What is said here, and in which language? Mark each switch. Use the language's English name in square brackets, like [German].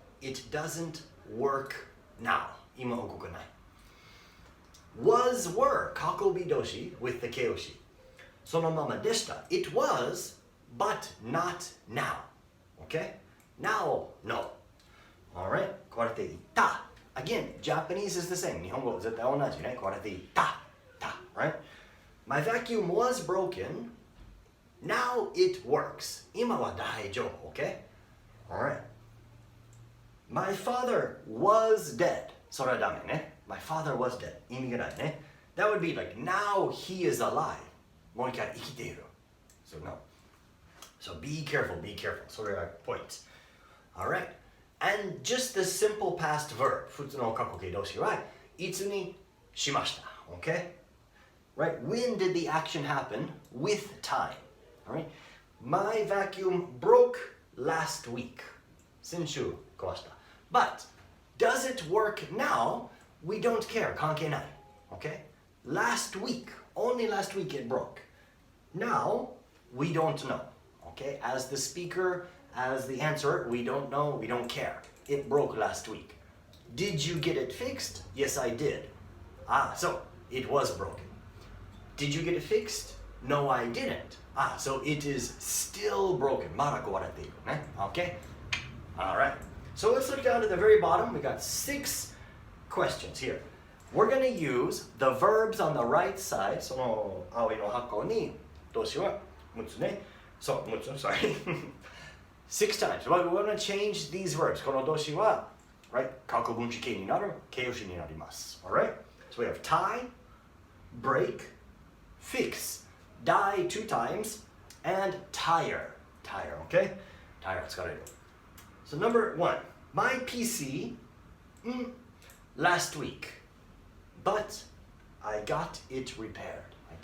[English] It doesn't work now. [Japanese] 今動かない. [English] Was were 過去形動詞 with the 形容詞. [Japanese] そのままでした. [English] It was, but not now. Okay? Now, no. Alright? [Japanese] 壊れていた. [English] Again, Japanese is the same. [Japanese] 日本語絶対同じね. 壊れていた. [English] Right? My vacuum was broken. Now it works. [Japanese] 今は大丈夫. [English] Okay? Alright. My father was dead. [Japanese] それはダメね. [English] My father was dead. [Japanese] 意味がないね. [English] That would be like, now he is alive. [Japanese] もう一回生きている. [English] So no. So be careful, be careful. [Japanese] それがポイント. [English] Alright. And just the simple past verb. [Japanese] 普通の過去形動詞は、いつにしました. [English] Okay? Right? When did the action happen? With time. Alright? My vacuum broke last week. [Japanese] 先週壊した. [English] But does it work now? We don't care. [Japanese] 関係ない. [English] Okay? Last week. Only last week it broke. Now, we don't know. Okay? As the speaker, as the answerer, we don't know, we don't care. It broke last week. Did you get it fixed? Yes, I did. So it was broken. Did you get it fixed? No, I didn't. So it is still broken. [Japanese] まだ壊れているね. [English] Okay? Alright. So let's look down to the very bottom. We got 6 questions here. We're going to use the verbs on the right side. [Japanese] その青いの箱に動詞は6つね. [English] So, 6つ, sorry. 6 times. We're going to change these verbs. [Japanese] この動詞は [English] right? [Japanese] 過去分詞形になる形容詞になります. [English] Alright? So we have tie, break, fix, die 2 times, and tire. Tire, okay? Tire [Japanese] 使われる. [English] So number 1. My PC last week, but I got it repaired.